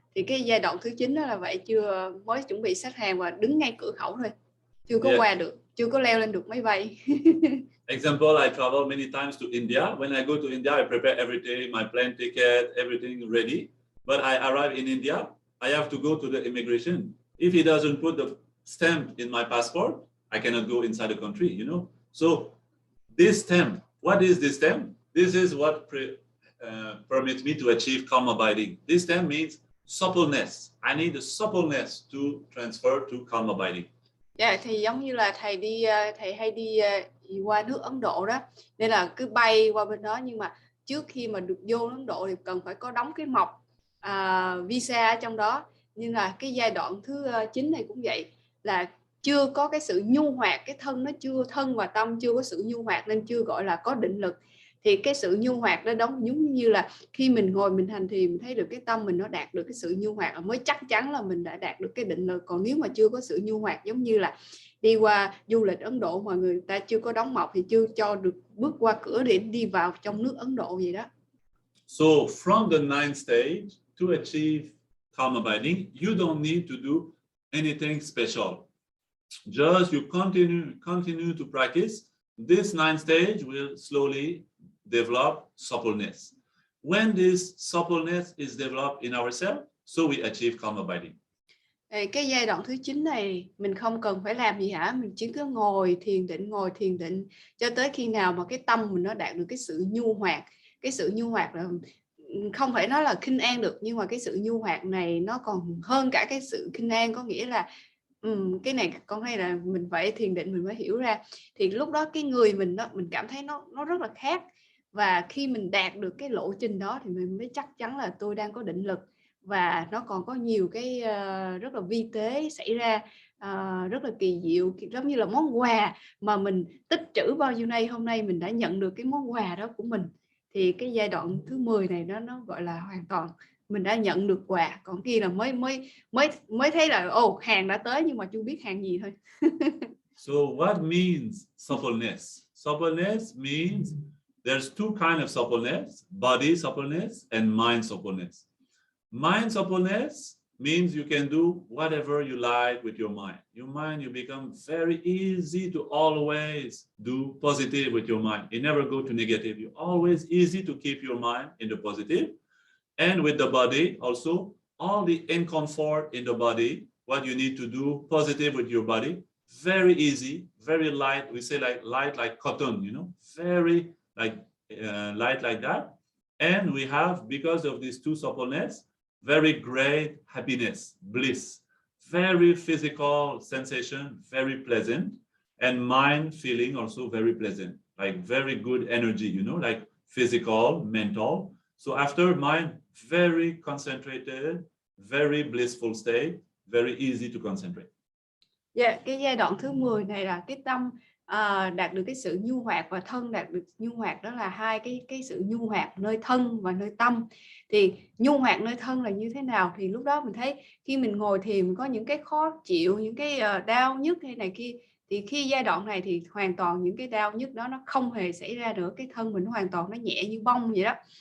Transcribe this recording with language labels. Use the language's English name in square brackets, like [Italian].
[Vietnamese] Thì cái giai đoạn thứ 9 đó là vậy, chưa, mới chuẩn bị xách hàng và đứng ngay cửa khẩu thôi, chưa có qua được, chưa có leo lên được máy bay. [English] Example, I travel many times to India. When I go to India, I prepare everything, my plane ticket, everything ready. But I arrive in India, I have to go to the immigration. If he doesn't put the stamp in my passport, I cannot go inside the country, you know. So this stamp, what is this stamp? This is what permits me to achieve calm abiding. This stamp means suppleness. I need the suppleness to transfer to calm abiding. [Vietnamese] Yeah, thì giống như là thầy hay đi qua nước Ấn Độ đó, nên là cứ bay qua bên đó, nhưng mà trước khi mà được vô Ấn Độ thì cần phải có đóng cái mộc visa ở trong đó. Nhưng là cái giai đoạn thứ 9 này cũng vậy, là chưa có cái sự nhu hoạt, cái thân nó chưa, thân và tâm chưa có sự nhu hoạt, nên chưa gọi là có định lực. Thì cái sự nhu hoạt đó giống như là khi mình ngồi mình hành thì mình thấy được cái tâm mình nó đạt được cái sự nhu hoạt, mới chắc chắn là mình đã đạt được cái định lực. Còn nếu mà chưa có sự nhu hoạt, giống như là đi qua du lịch Ấn Độ mà người ta chưa có đóng mộc thì chưa cho được bước qua cửa để đi vào trong nước Ấn Độ vậy đó. [English] So from the ninth stage to achieve calm abiding, you don't need to do anything special. Just you continue to practice. This ninth stage will slowly develop suppleness. When this suppleness is developed in ourselves, so we achieve calm abiding. [Vietnamese] Cái giai đoạn thứ 9 này mình không cần phải làm gì hả, mình chỉ cứ ngồi thiền định cho tới khi nào mà cái tâm mình nó đạt được cái sự nhu hoạt. Cái sự nhu hoạt là không phải nói là khinh an được, nhưng mà cái sự nhu hoạt này nó còn hơn cả cái sự khinh an, có nghĩa là cái này con thấy là mình phải thiền định mình mới hiểu ra. Thì lúc đó cái người mình đó, mình cảm thấy nó rất là khác. Và khi mình đạt được cái lộ trình đó thì mình mới chắc chắn là tôi đang có định lực. Và nó còn có nhiều cái rất là vi tế xảy ra, rất là kỳ diệu, giống như là món quà mà mình tích trữ bao nhiêu nay, hôm nay mình đã nhận được cái món quà đó của mình. Thì cái giai đoạn thứ 10 này nó gọi là hoàn toàn mình đã nhận được quà. Còn kia là mới thấy là hàng đã tới nhưng mà chưa biết hàng gì thôi. [English] So what means suppleness? Suppleness means there's two kinds of suppleness: body suppleness and mind suppleness. Mind suppleness means you can do whatever you like with your mind. Your mind, you become very easy to always do positive with your mind. You never go to negative. You always easy to keep your mind in the positive. And with the body also, all the discomfort in the body, what you need to do positive with your body, very easy, very light. We say like light like cotton, you know, very like light like that. And we have, because of these two suppleness, very great happiness, bliss, very physical sensation, very pleasant, and mind feeling also very pleasant, like very good energy, you know, like physical, mental. So after mind, very concentrated, very blissful state, very easy to concentrate. [Vietnamese] Yeah, cái giai đoạn thứ 10 này là cái tâm đạt được cái sự nhu hoạt và thân đạt được nhu hoạt, đó là hai cái sự nhu hoạt nơi thân và nơi tâm. Thì nhu hoạt nơi thân là như thế nào? Thì lúc đó mình thấy khi mình ngồi thiền mình có những cái khó chịu, những cái đau nhức hay này kia, thì khi giai đoạn này thì hoàn toàn những cái đau nhức đó nó không hề xảy ra nữa, cái thân mình hoàn toàn nó nhẹ như bông vậy đó.